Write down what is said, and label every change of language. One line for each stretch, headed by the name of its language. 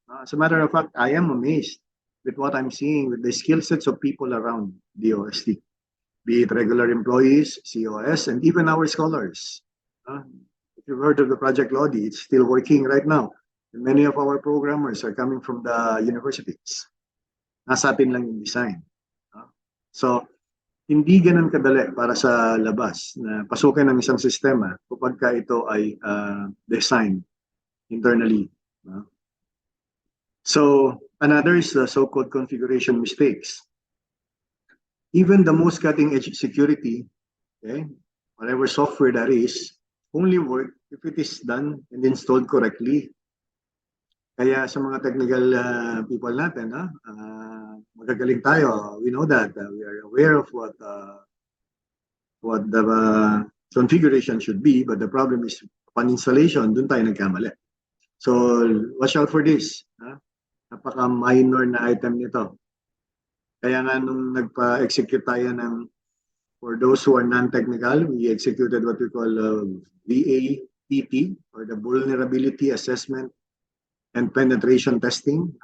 English: As a matter of fact, I am amazed with what I'm seeing with the skill sets of people around DOST, be it regular employees, COS, and even our scholars. If you've heard of the Project Lodi, it's still working right now. And many of our programmers are coming from the universities.
Filipino: Nasa atin lang yung design. So, hindi ganun kadali para sa labas na pasukin ng isang sistema kapag ka ito ay
English: designed internally. So, another is the so-called configuration mistakes. Even the most cutting-edge security, okay, whatever software that is, only work if it is done and installed correctly.
Filipino: Kaya sa mga technical people natin, magagaling tayo.
English: We know that. We are aware of what the configuration should be, but the problem is upon installation,
Filipino: dun tayo nagkamali.
English: So, watch out for this.
Filipino: Napaka-minor na item nito. Kaya nga nung nagpa-execute tayo ng,
English: for those who are non-technical, we executed what we call VAPT, or the Vulnerability Assessment and Penetration Testing.